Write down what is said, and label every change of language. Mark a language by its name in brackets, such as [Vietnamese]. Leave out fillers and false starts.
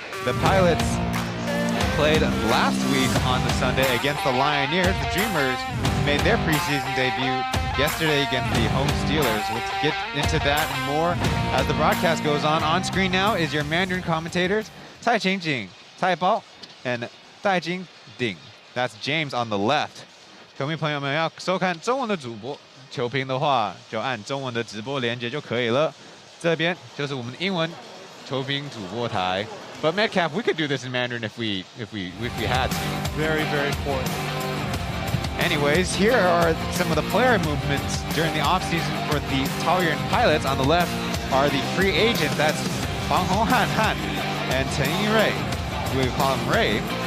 [English] The Pilots played last week on the Sunday against the Lioneers. The Dreamers made their preseason debut yesterday against the home Steelers. Let's get into that and more as the broadcast goes on. On screen now is your Mandarin commentators, Cai Qingjing, Cai Bao, and Dai Jing Ding. That's James on the left. [Chinese] 球迷朋友们要收看中文的主播，球评的话就按中文的直播连接就可以了。这边就是我们的英文球评主播台。 [English] But Metcalf, we could do this in Mandarin if we had to. Very, very important. Anyways, here are some of the player movements during the offseason for the Taoyuan Pilots. On the left are the free agents. That's Bang Honghan Han and Chen Yirei. We call him Ray.